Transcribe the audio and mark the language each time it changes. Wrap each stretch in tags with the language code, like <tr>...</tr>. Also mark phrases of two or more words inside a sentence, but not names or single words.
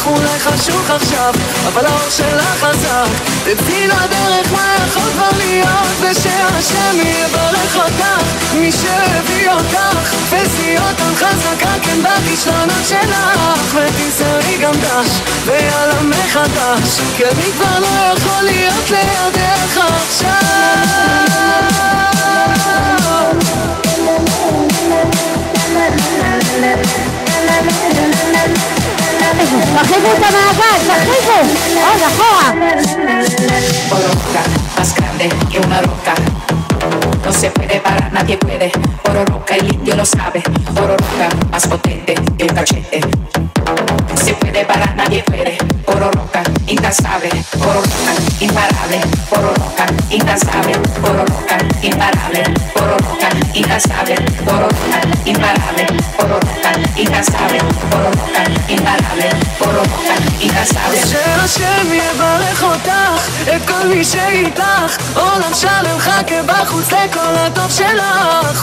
<he>אולי חשוך עכשיו, אבל האור שלך חזק, תצאי לדרך מה יכול כבר להיות, ושהשם יברך אותך, מי שהביא אותך, ושיא אותם חזקה כן בכישלונות שלך, ותישארי גם דש, ויאללה מחדש, כי אני כבר לא יכול להיות לידך עכשיו. תרחיבו את המעגל, תרחיבו! עוד אחורה!</he> <es>Oro roca, más grande que una roca. No se puede parar, nadie puede. Oro roca, el indio lo sabe. Oro roca, más potente que el cachete. No se puede parar, nadie puede. Oro roca, incansable. Oro roca, imparable. Oro roca, incansable. Oro roca, imparable. Oro roca, incansable. Oro roca, imparable. Oro roca, incansable. Oro roca, imparable. Oro roca, incansable.</es> <he>שהשם יברך אותך, את כל מי שאיתך, עולם שלם חכה בחוץ לכל הטוב שלך.</he>